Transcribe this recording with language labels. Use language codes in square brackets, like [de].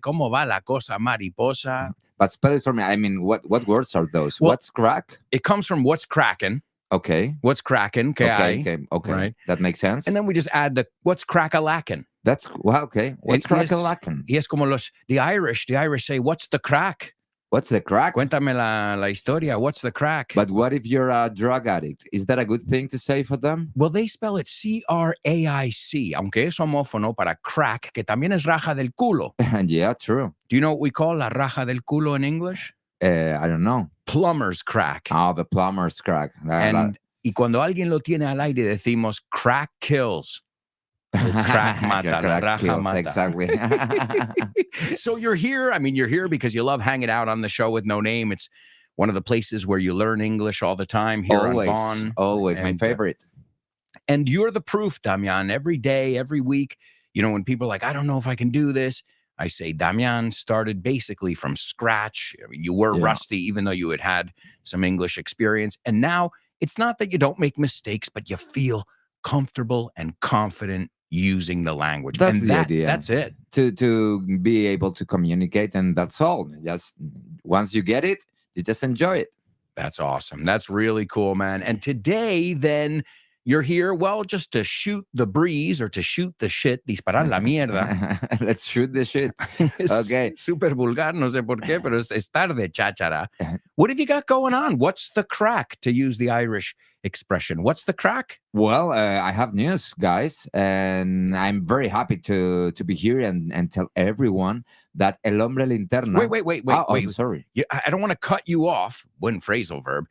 [es] ¿Cómo va la cosa, mariposa? [en] But spell it for me. I mean, what words are those? Well, what's crack? It comes from what's crackin'. Okay. What's crackin'? Okay. Right. That makes sense. And then we just add the what's crack-a-lackin'. That's okay. What's crack-a-lackin'? Yes, como the Irish say, what's the crack? What's the crack? [es] Cuéntame la historia. [en] What's the crack? But what if you're a drug addict? Is that a good thing to say for them? Well, they spell it C-R-A-I-C, [es] aunque es homófono para crack, que también es raja del culo. [en] Yeah, true. Do you know what we call [es] la raja del culo [en] in English? I don't know. Plumber's crack. Oh, the plumber's crack. [es] Y cuando alguien lo tiene al aire decimos crack kills. Crack mata, la raja [en] kills, [es] mata. [en] Exactly. So you're here. I mean, you're here because you love hanging out on the Show with No Name. It's one of the places where you learn English all the time here always, on Vaughn. Always, my favorite. And you're the proof, Damian. Every day, every week, you know, when people are like, I don't know if I can do this, I say, Damian started basically from scratch. I mean, you were rusty, even though you had some English experience. And now it's not that you don't make mistakes, but you feel comfortable and confident using the language. That's and the idea. That's it. To be able to communicate, and that's all. Just once you get it, you just enjoy it. That's awesome. That's really cool, man. And today, then, you're here, well, just to shoot the breeze or to shoot the shit, [es] disparar la mierda. [en] Let's shoot the shit. Okay. [es] Super vulgar, no sé por qué, pero es tarde, cháchara. [en] What have you got going on? What's the crack, to use the Irish expression? What's the crack? Well, I have news, guys, and I'm very happy to be here and tell everyone that El Hombre Linterna... Wait. I'm sorry. I don't want to cut you off, buen phrasal verb.